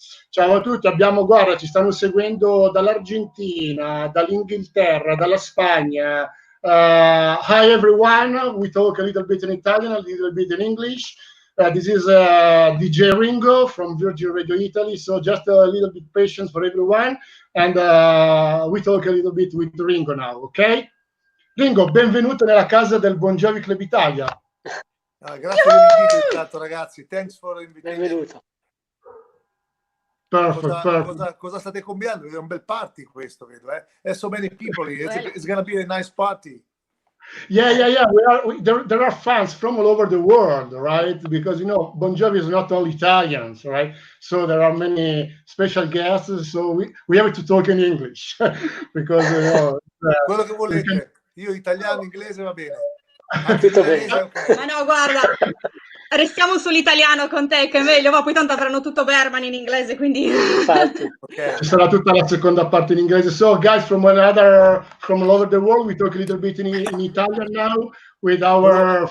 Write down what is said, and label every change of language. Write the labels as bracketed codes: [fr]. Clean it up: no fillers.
[it] Ciao a tutti, guarda, ci stanno seguendo dall'Argentina, dall'Inghilterra, dalla Spagna. [en] Hi everyone, we talk a little bit in Italian, a little bit in English. This is DJ Ringo from Virgin Radio Italy, so just a little bit patience for everyone, and we talk a little bit with Ringo now, ok? [it] Ringo, benvenuto nella casa del Bon Jovi Club Italia. Grazie dell'invito intanto ragazzi, [en] thanks for invitation. [it] Benvenuto. [en] Perfect. [it] Cosa state cambiando? È un bel party questo, vedo, eh? [en] There's so many people here. It's gonna be a nice party. Yeah. There are fans from all over the world, right? Because Bon Jovi is not only Italians, right? So there are many special guests. So we have to talk in English because [it] quello che volete. Io italiano, inglese va bene. Tutto bene. [en] Okay. [it] Ma no, guarda, restiamo sull'italiano con te, che è meglio, ma poi tanto avranno tutto Bergman in inglese, quindi... Infatti. [en] Okay. [it] Ci sarà tutta la seconda parte in inglese. [en] So, guys, from all over the world, we talk a little bit in Italian now with our...